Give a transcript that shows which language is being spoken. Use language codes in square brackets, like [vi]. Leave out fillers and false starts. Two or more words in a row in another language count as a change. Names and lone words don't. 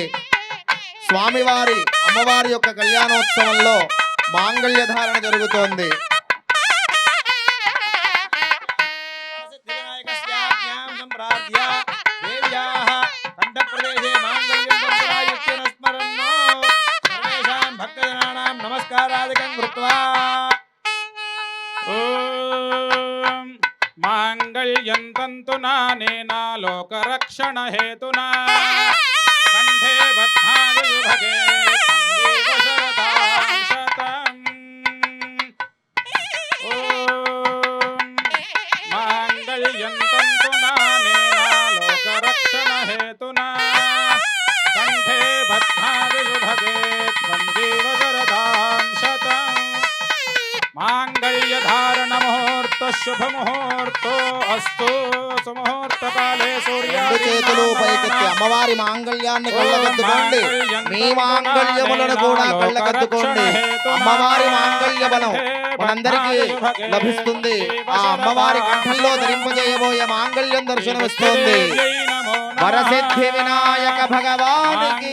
[te] స్వామివారి అమ్మవారి యొక్క కళ్యాణోత్సవంలో మాంగళ్య ధారణ జరుగుతోంది. [sa] నమస్కారాదికం కృత్వా मांगल्यं तन्तुना नेना लोकरक्षण हेतुना कंठे बध्नायुभगे संगीव शरदां शतम् मांगल्यं तन्तुना नेना लोकरक्षण हेतुना कंठे बध्नायुभगे संगीव शरदां शतम् मांगल्यधारण मुहूर्त शुभ मुहूर्तो अस्तु सुमुहूर्त काले सूर्य [te] రెండు చేతులు పైకెత్తి అమ్మవారి మాంగళ్యాన్ని కళ్ళకద్దుకోండి. మీ మాంగళ్యములను కూడా కళ్ళకద్దుకోండి. అమ్మవారి మాంగళ్య బలం మనందరికీ లభిస్తుంది. ఆ అమ్మవారి కంఠంలో ధరింపజేయబోయే మాంగళ్యం దర్శనమిస్తోంది. వరసిద్ధి వినాయక భగవానికి